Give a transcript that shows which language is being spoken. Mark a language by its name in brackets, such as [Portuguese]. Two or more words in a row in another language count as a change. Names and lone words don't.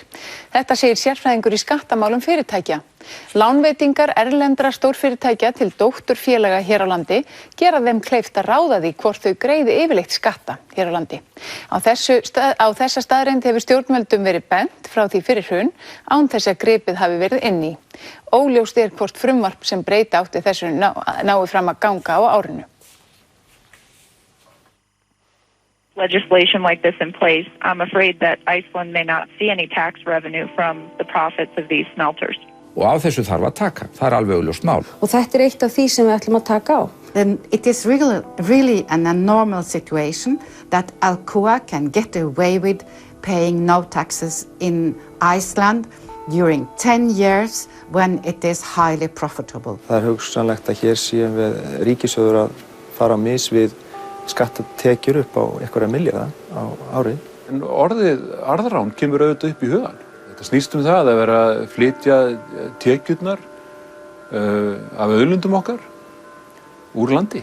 [Icelandic] Þetta segir sérfræðingur í skattamálum fyrirtækja. Lánveitingar erlendra stórfyrirtækja til dótturfélaga hér á landi gera þeim kleift að ráða því hvort þau greiði yfirleitt skatta hér á landi. Á þessa staðreynd hefur stjórnvöldum verið bent frá því fyrir hrun án þess að gripið hafi verið inn í. Óljóst hvort frumvarp sem breyta átti þessu nái fram að ganga á árinu. [English] Legislation like this in place, I'm afraid that Iceland may not see any tax revenue from the profits of these smelters. [Icelandic] Og á þessu þarf að taka, það alveg augljóst mál. Og þetta eitt af því sem við ætlum að taka á. [English] Then it is really an abnormal situation that Alcoa can get away with paying no taxes in Iceland during 10 years when it is highly profitable. [Icelandic] Það hugsanlegt að hér séum við ríkissjóður að fara á mis við skattatekjur upp á einhverja milljarða á ári. En orðið arðrán kemur auðvitað upp í hugann. Þetta snýst það að vera að flytja tekjurnar af auðlundum okkar úr landi.